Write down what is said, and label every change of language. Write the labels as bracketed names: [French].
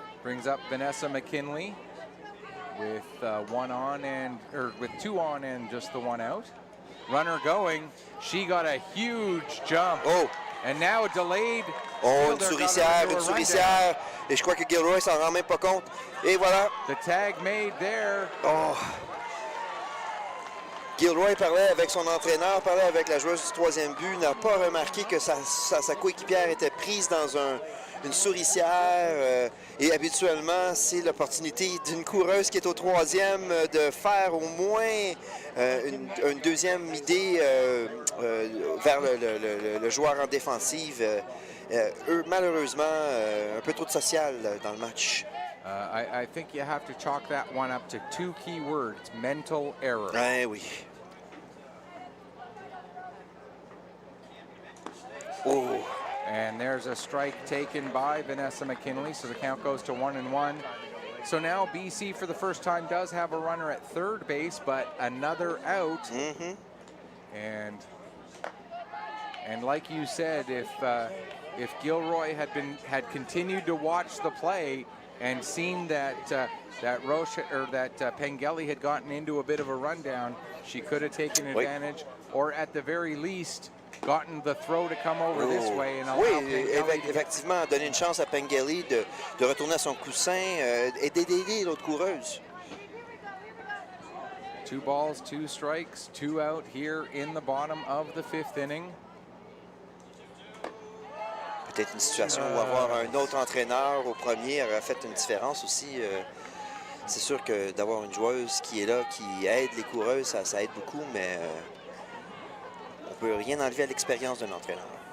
[English] Brings up Vanessa McKinley with 2 on and just the 1 out. Runner going, she got a huge jump. Oh! And now delayed. [French] Oh, une souricière. Et je crois que Gilroy s'en rend même pas compte. Et voilà. [English] The tag made there. Oh! [French] Gilroy parlait avec son entraîneur, parlait avec la joueuse du 3e but, n'a pas remarqué que sa coéquipière était prise dans une souricière. Et habituellement, c'est l'opportunité d'une coureuse qui est au troisième de faire au moins une deuxième idée vers le joueur en défensive. Eux, malheureusement, un peu trop de social dans le match. [English] I think you have to chalk that one up to 2 key words: mental error. [French] Oui. Oh. [English] And there's a strike taken by Vanessa McKinley, so the count goes to 1-1. So now BC, for the first time, does have a runner at third base, but another out. Mm-hmm. And like you said, if Gilroy had continued to watch the play and seen that Pengelly had gotten into a bit of a rundown, she could have taken advantage, or at the very least gotten the throw to come over this way. And [French] effectivement, donner une chance à Pengelly de retourner à son coussin et d'aider l'autre coureuse. [English] 2 balls, 2 strikes, 2 out here in the bottom of the 5th inning. [French] Peut-être une situation où avoir un autre entraîneur au premier aurait fait une différence aussi. C'est sûr que d'avoir une joueuse qui est là, qui aide les coureuses, ça aide beaucoup, mais on ne peut rien enlever à l'expérience d'un entraîneur.